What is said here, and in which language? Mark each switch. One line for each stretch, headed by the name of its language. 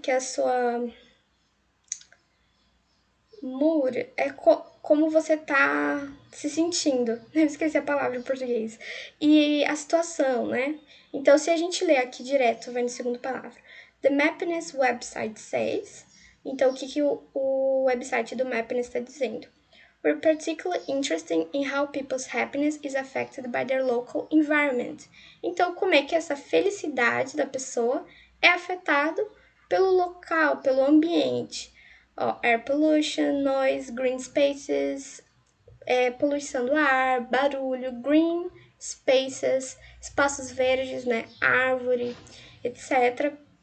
Portuguese: Que é a sua mood é como você tá se sentindo. Eu esqueci a palavra em português. E a situação, né? Então, se a gente ler aqui direto, vai no segundo palavra.
English: The Mappiness website says.
Portuguese: Então, o que o website do Mappiness está dizendo?
English: We're particularly interested in how people's happiness is affected by their local environment.
Portuguese: Então, como é que essa felicidade da pessoa é afetado pelo local, pelo ambiente?
English: Air pollution, noise, green spaces,
Portuguese: poluição do ar, barulho, green spaces, espaços verdes, né, árvore, etc.